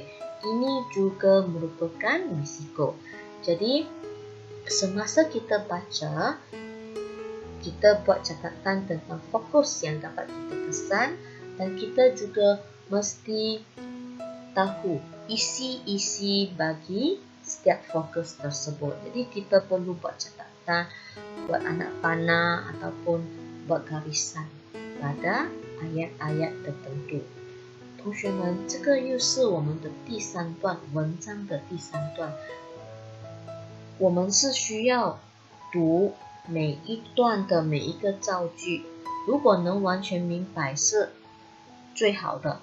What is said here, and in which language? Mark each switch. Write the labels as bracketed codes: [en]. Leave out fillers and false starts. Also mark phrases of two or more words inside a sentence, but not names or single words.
[ms] Ini juga merupakan risiko. Jadi semasa kita baca, kita buat catatan tentang fokus yang dapat kita kesan dan kita juga mesti tahu isi-isi bagi setiap fokus tersebut. Jadi kita perlu buat catatan, buat anak panah ataupun buat garisan pada ayat-ayat tertentu. [zh] 同学们，这个又是我们的第三段文章的第三段。我们是需要读每一段的每一个造句，如果能完全明白是最好的。